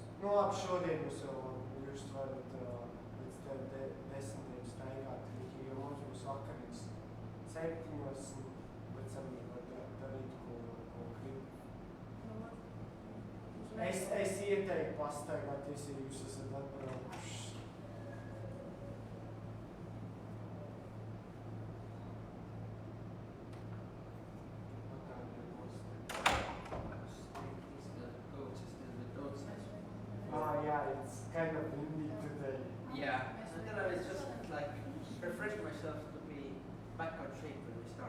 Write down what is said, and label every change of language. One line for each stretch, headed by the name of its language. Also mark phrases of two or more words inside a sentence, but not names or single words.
Latvian: Nu labi, šodien jūs varat līdz 10 staigāt, jo mums būs vakariņas 7, pēc tam var darīt, ko grib. Es ieteiktu pastaigāties, ja jūs esat atbraukuši.
English: Yeah, it's kind of windy today. Yeah, and then I was just like refreshing myself to be back on shape when we start.